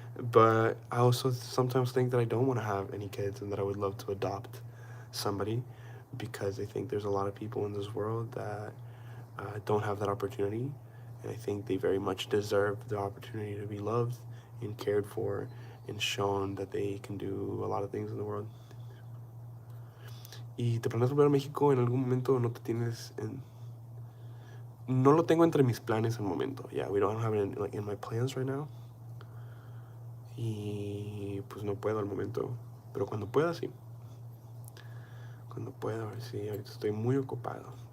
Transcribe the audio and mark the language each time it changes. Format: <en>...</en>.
<en>But I also sometimes think that I don't want to have any kids and that I would love to adopt somebody because I think there's a lot of people in this world that don't have that opportunity. And I think they very much deserve the opportunity to be loved and cared for and shown that they can do a lot of things in the world.</en> <es>¿Y te planeas volver a México en algún momento? ¿No te tienes en... No lo tengo entre mis planes en el momento.</es> <en>Yeah, we don't have it in, like, in my plans right now.</en> <es>Y pues no puedo al momento. Pero cuando pueda, sí. Cuando pueda, sí. Ahorita estoy muy ocupado.</es>